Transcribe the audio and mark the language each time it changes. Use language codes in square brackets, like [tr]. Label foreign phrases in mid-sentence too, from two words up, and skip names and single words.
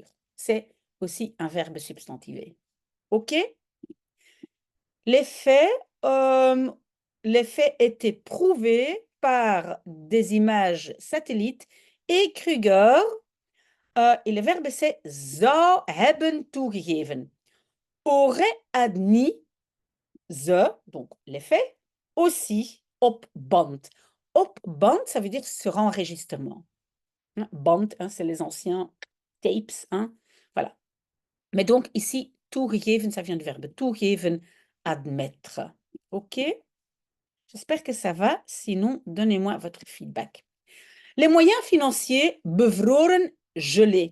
[fr] C'est aussi un verbe substantivé. OK? Les faits étaient prouvés par des images satellites et Kruger, et le verbe c'est [nl] zou hebben toegegeven, [fr] aurait admis donc les faits, aussi [nl] op band. Op band, [fr] ça veut dire sur enregistrement. Band, c'est les anciens tapes. Voilà. Mais donc ici, toegegeven, ça vient du verbe toegeven, admettre. OK? J'espère que ça va. Sinon, donnez-moi votre feedback. Les moyens financiers, bevroren, gelés.